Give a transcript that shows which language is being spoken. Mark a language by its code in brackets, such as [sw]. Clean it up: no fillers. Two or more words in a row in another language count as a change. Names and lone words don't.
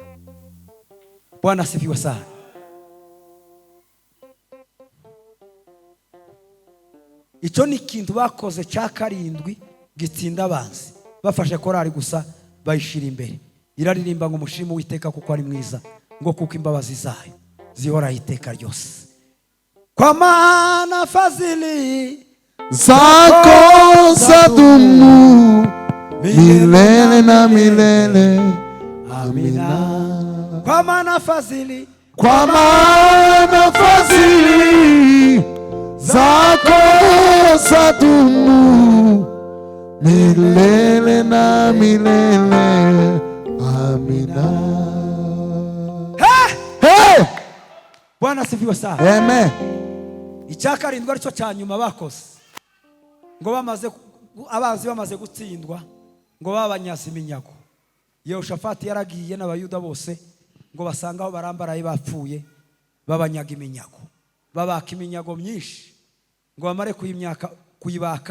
[sw] Bwana sifiwe sana [rw] icyo ni ikintu bakoze cya 7 gitsinda abanzi bafashe korari gusa bayishira imbere iraririmba ngo mushimu Uwiteka kuko ari mwiza ngo kuko imbabazi zayo zihora iteka ryose [sw] kwa maana fadhili Zako zadumu milele na milele. Amina. Kwa maana fadhili, kwa maana fadhili zako zadumu milele na milele. Amina. Hey! Bwana asifiwe sana. Amen. [rw] Icyakarindwa aricyo cya nyuma bakoze ngo abanzi bamaze gutsindwa ngo babanyaze iminyago. Yehoshafati yaragiye n'abayuda bose ngo basanga aho barambaraye bapfuye, babanyaga iminyago, babaka iminyago myinshi ngo bamare kuyibaka.